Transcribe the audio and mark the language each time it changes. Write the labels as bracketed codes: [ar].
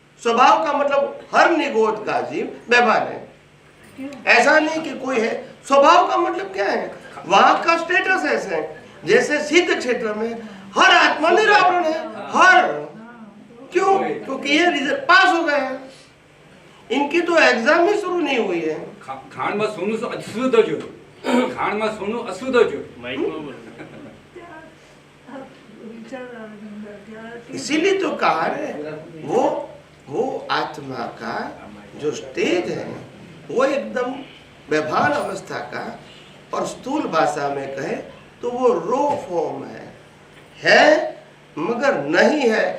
[hi] स्वभाव का मतलब हर निगोद का जीव बेभान है. ऐसा नहीं कि कोई है. स्वभाव का मतलब क्या है? वहां का स्टेटस ऐसे है जैसे सिद्ध क्षेत्र में हर आत्मा निरावरण है. हर क्यों? क्योंकि ये रिजल्ट पास हो गए हैं. इनकी तो एग्जाम ही शुरू नहीं हुई है. [gu] ખાણ માં સોનું અશુદ્ધ જો, ખાણ માં સોનું અશુદ્ધ જો. વિચાર આવે છે અંદર કે આ કેમ? [hi] इसीलिए तो कहा है वो आत्मा का जो स्टेज है वो एकदम बेभान अवस्था का, और स्थूल भाषा में कहे तो वो रो फॉर्म है मगर नहीं है.